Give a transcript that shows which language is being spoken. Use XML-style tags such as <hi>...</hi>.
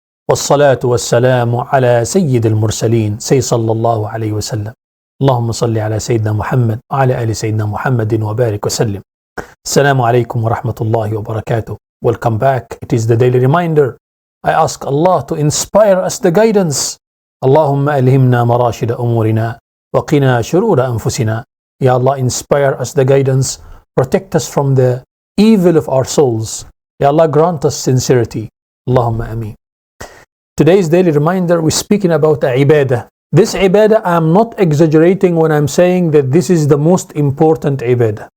<ar>والصلاة والسلام على سيد المرسلين.</ar> <en>Say</en> <ar>صلى الله عليه وسلم. اللهم صل على سيدنا محمد وعلى آل سيدنا محمد وبارك وسلم. السلام عليكم ورحمة الله وبركاته.</ar> <en>Welcome back. It is the daily reminder. I ask Allah to inspire us the guidance.</en> <ar>اللهم ألهمنا مراشد أمورنا وقنا شرور أنفسنا.</ar> <en>Ya Allah, inspire us the guidance, protect us from the evil of our souls. Ya Allah, grant us sincerity. Allahumma ameen. Today's daily reminder, we're speaking about a ibadah. This ibadah, I'm not exaggerating when I'm saying that this is the most important ibadah.</en>